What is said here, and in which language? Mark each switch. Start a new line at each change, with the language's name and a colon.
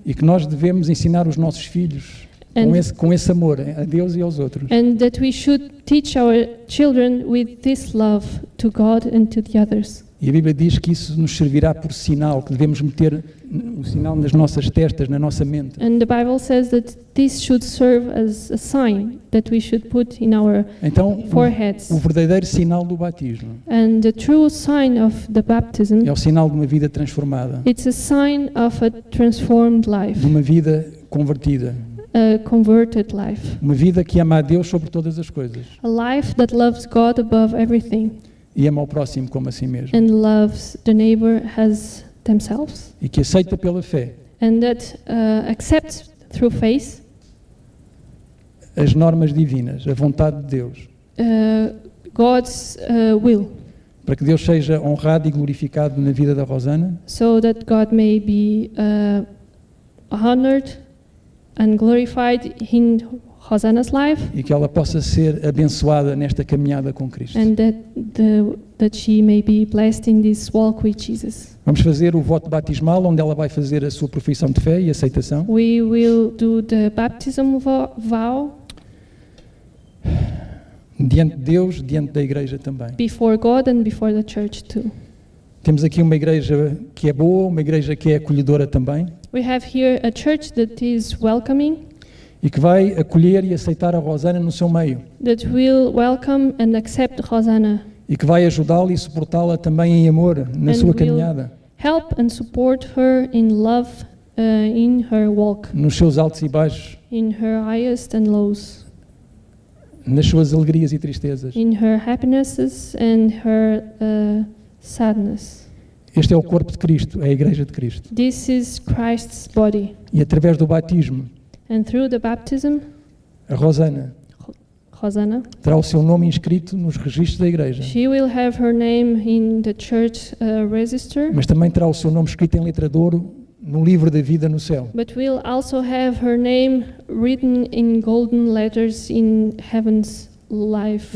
Portuguese: E que nós devemos ensinar os nossos filhos com esse amor a Deus e aos outros.
English: And that we should teach our children with this love to God and to the others.
Portuguese: E a Bíblia diz que isso nos servirá por sinal, que devemos meter um sinal nas nossas testas, na nossa mente.
English: And the Bible says that this should serve as a sign that we should put in our foreheads.
Portuguese: O verdadeiro sinal do batismo
English: And the true sign of the baptism,
Portuguese: é o sinal de uma vida transformada,
English: it's a sign of a transformed life,
Portuguese: de uma vida convertida,
English: a converted life,
Portuguese: uma vida que ama a Deus sobre todas as coisas
English: a life that loves God above everything
Portuguese: e ama o próximo como a si mesmo,
English: and loves the neighbor as themselves,
Portuguese: e que aceita pela fé
English: and that accepts through faith
Portuguese: as normas divinas, a vontade de Deus,
English: God's will,
Portuguese: para que Deus seja honrado e glorificado na vida da Rosana,
English: so that God may be honored and glorified in Hosanna's life,
Portuguese: e que ela possa ser abençoada nesta caminhada com Cristo.
English: and that she may be blessed in this walk with Jesus.
Portuguese: Vamos fazer o voto batismal, onde ela vai fazer a sua profissão de fé e aceitação.
English: We will do the baptism vow
Portuguese: Diante de Deus, diante da igreja também.
English: before God and before the church too.
Portuguese: Temos aqui uma igreja que é boa, uma igreja que é acolhedora também,
English: We have here a church that is welcoming,
Portuguese: e que vai acolher e aceitar a Rosana no seu meio,
English: that will welcome and accept Hosanna,
Portuguese: e que vai ajudá-la e suportá-la também em amor na
English: And
Portuguese: sua
English: will-
Portuguese: caminhada,
English: help and support her in love in her walk,
Portuguese: nos seus altos e baixos,
English: in her highest and lows,
Portuguese: nas suas alegrias e tristezas.
English: in her happinesses and her sadness.
Portuguese: Este é o corpo de Cristo, é a igreja de Cristo.
English: This is Christ's body.
Portuguese: E através do batismo,
English: And through the baptism,
Portuguese: a Rosana
English: Hosanna,
Portuguese: terá o seu nome inscrito nos registros da igreja,
English: she will have her name in the church register,
Portuguese: mas também terá o seu nome escrito em letra de ouro no livro da vida no céu.
English: but will also have her name written in golden letters in heaven's life